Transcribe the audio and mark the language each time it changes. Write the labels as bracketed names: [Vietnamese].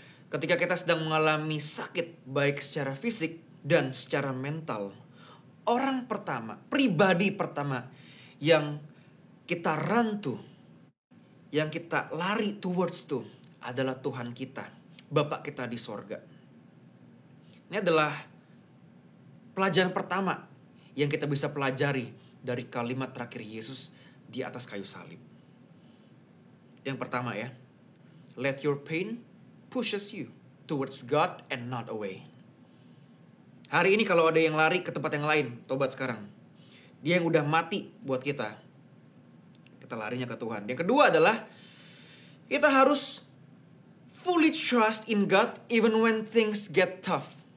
[Indonesian] Ketika kita sedang mengalami sakit, baik secara fisik dan secara mental, orang pertama, pribadi pertama yang kita [English] run to, [Indonesian] yang kita lari [English] towards to, [Indonesian] adalah Tuhan kita, Bapa kita di sorga. Ini adalah pelajaran pertama yang kita bisa pelajari dari kalimat terakhir Yesus di atas kayu salib. Yang pertama ya, [English] let your pain pushes you towards God and not away. [Indonesian] Hari ini kalau ada yang lari ke tempat yang lain, tobat sekarang. Dia yang udah mati buat kita. Kita larinya ke Tuhan. Yang kedua adalah kita harus [English] fully trust in God even when things get tough.